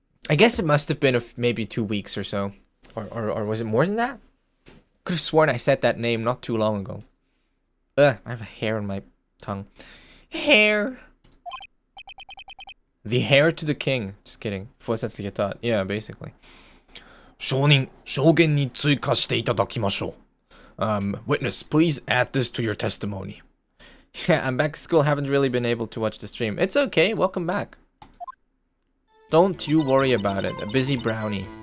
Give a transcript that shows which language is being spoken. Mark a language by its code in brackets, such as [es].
[en] I guess it must have been maybe 2 weeks or so. Or was it more than that? Could have sworn I said that name not too long ago. I have a hair on my tongue. Hair. The heir to the king. Just kidding. Force that's the thought. Yeah, basically. [ja] 証人、証言に追加していただきましょう. [en] Witness, please add this to your testimony. Yeah, I'm back to school. Haven't really been able to watch the stream. It's okay. Welcome back. Don't you worry about it. A busy brownie.